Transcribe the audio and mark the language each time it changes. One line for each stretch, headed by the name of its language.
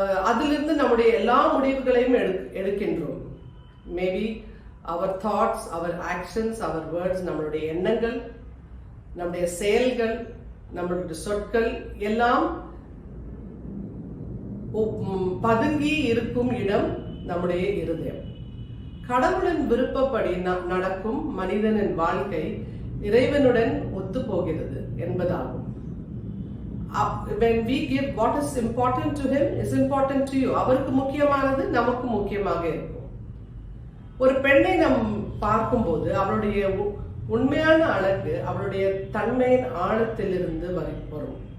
Tamil: அதிலிருந்து நம்முடைய எல்லா முடிவுகளையும் எடுக்கின்றோம். Maybe
English: our thoughts, our actions, our words,
Tamil: நம்மளுடைய எண்ணங்கள், நம்முடைய செயல்கள், நம்மளுடைய சொற்கள் எல்லாம் பதுங்கி இருக்கும் இடம் நம்முடைய இருதயம். கடவுளின் விருப்பப்படி நடக்கும் மனிதனின் வாழ்க்கை இறைவனுடன் ஒத்து போகிறது என்பதாகும்.
English: When we give what is important to him is important to you.
Tamil: அவருக்கு முக்கியமானது நமக்கு முக்கியமாக இருக்கும். ஒரு பெண்ணை நாம் பார்க்கும்போது அவளுடைய உண்மையான அழகு அவளுடைய தன்மையின் ஆழத்திலிருந்து வரும்.